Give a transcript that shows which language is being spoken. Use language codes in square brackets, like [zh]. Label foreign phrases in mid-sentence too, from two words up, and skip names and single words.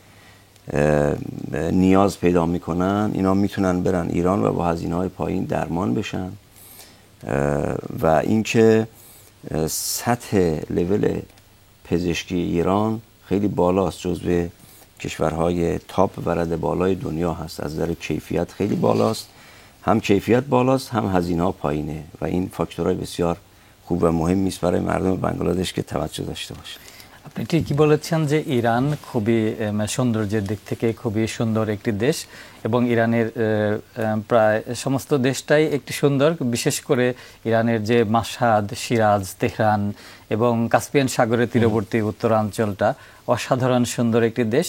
[fa] نیاز پیدا میکنن، اینا میتونن برن ایران و با هزینه‌های پایین درمان بشن و اینکه سطح لول پزشکی ایران خیلی بالاست، جزو کشورهای تاپ و رده بالای دنیا هست. از نظر کیفیت خیلی بالاست، هم کیفیت بالاست هم هزینه‌ها پایینه و این فاکتورهای بسیار خوب و مهمی است برای مردم بنگلادش که توجه داشته باشن. [bn] আপনি ঠিকই বলেছেন যে ইরান খুবই সৌন্দর্যের দিক থেকে খুবই সুন্দর একটি দেশ এবং ইরানের প্রায় সমস্ত দেশটাই একটি সুন্দর, বিশেষ করে ইরানের যে মাশহাদ, সিরাজ, তেহরান এবং কাস্পিয়ান সাগরের তীরবর্তী উত্তরাঞ্চলটা অসাধারণ সুন্দর একটি দেশ।